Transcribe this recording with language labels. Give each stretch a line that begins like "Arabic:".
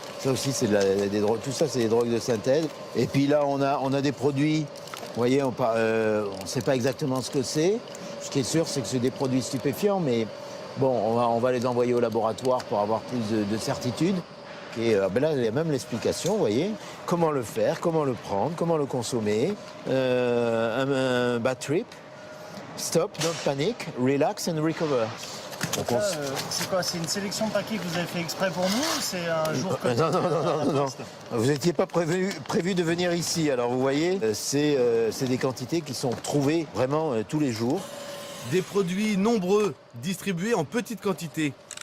French: Ça aussi, c'est des drogues. Tout ça, c'est des drogues de synthèse. Et puis là, on a des produits. Vous voyez, on ne sait pas exactement ce que c'est. Ce qui est sûr, c'est que c'est des produits stupéfiants, mais bon, on va les envoyer au laboratoire pour avoir plus de certitude. Et ben là, il y a même l'explication, vous voyez, comment le faire, comment le prendre, comment le consommer.
English: Un bad trip, stop, don't panic, relax and recover.
French: Donc C'est quoi? C'est une sélection de paquets que vous avez fait exprès pour nous ou c'est un jour que... Non. Vous n'étiez pas prévu de venir ici. Alors vous voyez, c'est des quantités qui sont trouvées vraiment tous les jours. Des produits nombreux, distribués en petites quantités.